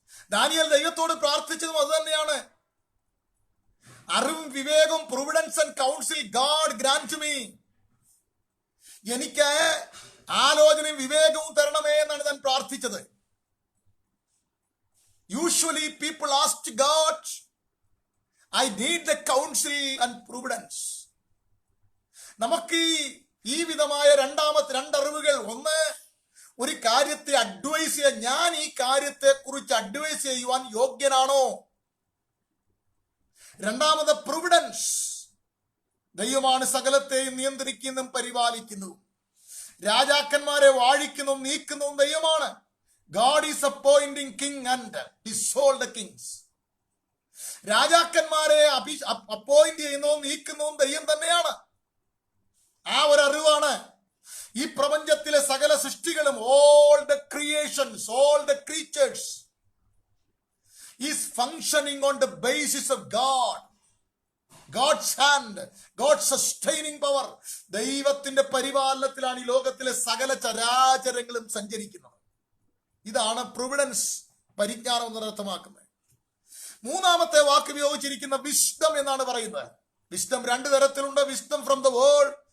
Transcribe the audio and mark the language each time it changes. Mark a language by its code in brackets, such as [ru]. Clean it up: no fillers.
[ml] Daniel ദൈവത്തോട് പ്രാർത്ഥിച്ചതും അത് തന്നെയാണ്. അറിവും വിവേകവും, [en] Providence and counsel God grant me. [ml] എനിക്ക് ആലോചനയും വിവേകവും തരണമേ എന്നാണ് താൻ പ്രാർത്ഥിച്ചത്. [en] Usually people ask God, I need the counsel and prudence. [ml] നമുക്ക് ഈ വിധമായ 2 അറിവുകൾ. ഒന്ന്, ഒരു കാര്യത്തെ അഡ്വൈസ് ചെയ്യാൻ, ഞാൻ ഈ കാര്യത്തെ കുറിച്ച് അഡ്വൈസ് ചെയ്യുവാൻ യോഗ്യനാണോ? 2-ാമത് പ്രൊവിഡൻസ്, ദൈവമാണ് സകലത്തെയും നിയന്ത്രിക്കുന്നതും പരിപാലിക്കുന്നു. രാജാക്കന്മാരെ വാഴിക്കുന്നതും നീക്കുന്നതും ദൈവമാണ്. [en] God is appointing king and dissolve the kings. [ml] രാജാക്കന്മാരെ അപ്പോയിന്റ് ചെയ്യുന്നതും നീക്കുന്നതും ദൈവം തന്നെയാണ്. ആ ഒരു അറിവാണ് ഈ പ്രപഞ്ചത്തിലെ സകല സൃഷ്ടികളും, [en] all the creations, all the creatures is functioning on the basis of God. God's hand, God's sustaining power. [ml] ദൈവത്തിന്റെ പരിപാലനത്തിലാണ് ഈ ലോകത്തിലെ സകല ചരാചരങ്ങളും സഞ്ചരിക്കുന്നത്. ഇതാണ് പ്രൊവിഡൻസ്, പരിജ്ഞാനം എന്നർത്ഥമാക്കുന്നത്. 3-ാമത്തെ വാക്ക് ഉപയോഗിച്ചിരിക്കുന്ന വിസ്ഡം എന്നാണ് പറയുന്നത്. വിസ്ഡം 2 തരത്തിലുണ്ട്. [en] wisdom from the world